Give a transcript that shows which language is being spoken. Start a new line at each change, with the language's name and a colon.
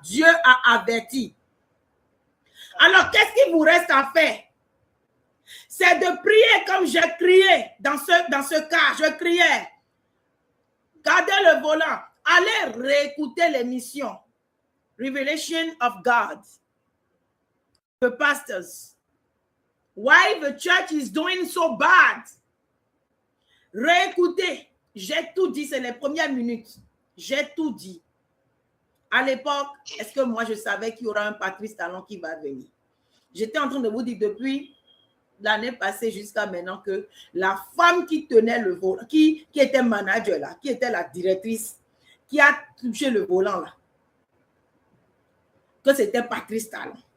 French: Dieu a averti. Alors, qu'est-ce qu'il vous reste à faire? C'est de prier comme j'ai crié dans ce cas. Je criais. Gardez le volant. Allez réécouter l'émission Revelation of God.
English: The pastors. Why the church is doing so bad?
French: Réécoutez. J'ai tout dit, c'est les premières minutes. J'ai tout dit. À l'époque, est-ce que moi je savais qu'il y aura un Patrice Talon qui va venir? J'étais en train de vous dire depuis l'année passée jusqu'à maintenant que la femme qui tenait le volant, qui était manager là, qui était la directrice, qui a touché le volant là, que c'était Patrice Talon.